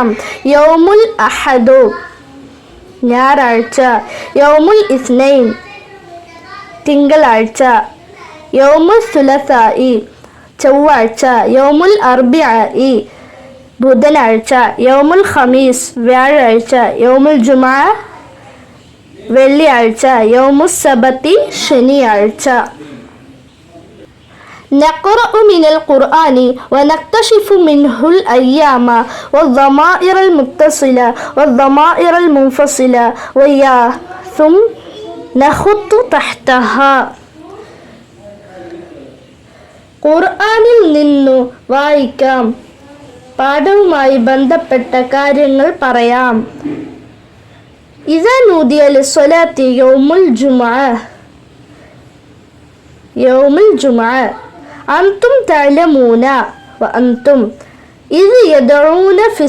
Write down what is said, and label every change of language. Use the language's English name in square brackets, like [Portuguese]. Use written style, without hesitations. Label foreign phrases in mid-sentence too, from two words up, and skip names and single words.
[Arabic] يوم الأحد ഞായറാഴ്ച, يوم الاثنين തിങ്കളാഴ്ച, يوم الثلاثاء ചൊവ്വാഴ്ച, يوم الأربعاء ബുധനാഴ്ച, يوم الخميس വ്യാഴാഴ്ച, يوم الجمعة വെള്ളിയാഴ്ച, يوم السبت ശനിയാഴ്ച. نقرأ من القرآن ونكتشف منه الأيام والضمائر المتصلة والضمائر المنفصلة ويا ثم نخط تحتها. [Malayalam] ഖുർആനിൽ നിന്നു വായിക്കാം, പാഠവുമായി ബന്ധപ്പെട്ട കാര്യങ്ങൾ പറയാം. [Arabic] إذا نودي للصلاة يوم الجمعة أنتم تعلمون وأنتم إذ يدعون